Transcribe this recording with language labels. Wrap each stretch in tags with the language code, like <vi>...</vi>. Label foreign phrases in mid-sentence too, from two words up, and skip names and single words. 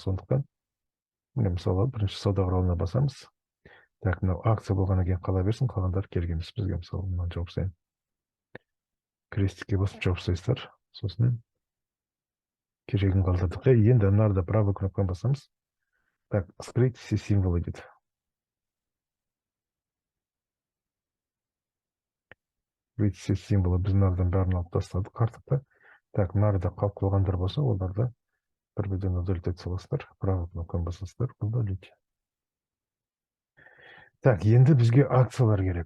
<kk>Сондықтан, міне, мысалы, бірінші сауда құралына басамыз. Так, мынау акция болғаннан кейін қала берсін, қалғандары керек емес бізге. Мысалы, мынаны жауып тастайын. Крестикке басып жауып тастайсыздар. Сосын керегін қалдырдық. Енді мына жерде правый кнопканы басамыз.</kk> <ru>Так, скрыть все символы дейді. Все символы</ru> <kk>біз мынадан бәрін алып тастадық артықта. Так, мынада қалып қойғандар болса, оларды бір-бірден удалить ете саласыздар. Правый кнопканы басасыздар, удалить. Так, енді бізге акциялар керек.</kk>